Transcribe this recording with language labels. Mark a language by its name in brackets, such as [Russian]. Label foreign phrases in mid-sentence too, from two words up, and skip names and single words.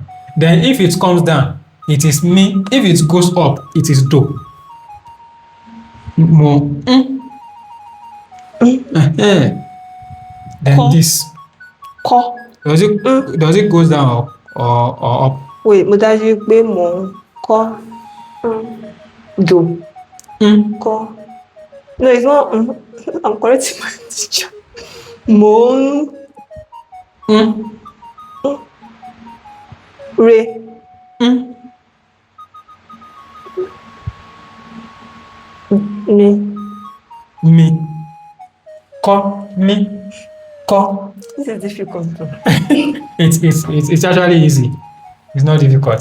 [English] Then if it comes down, it is me. If it goes up, it is do. Mo. Then [Yoruba] Ko. [English] this. [Yoruba] Ko. [English] Does it goes down or up? Wait, [Yoruba] mo dájú pé mo ko do. Ko. [English] No, it's not. I'm correcting my teacher. [Yoruba] Mo re. Me. Ko. Me. Ko. [English] This is difficult. It's actually easy. It's not difficult.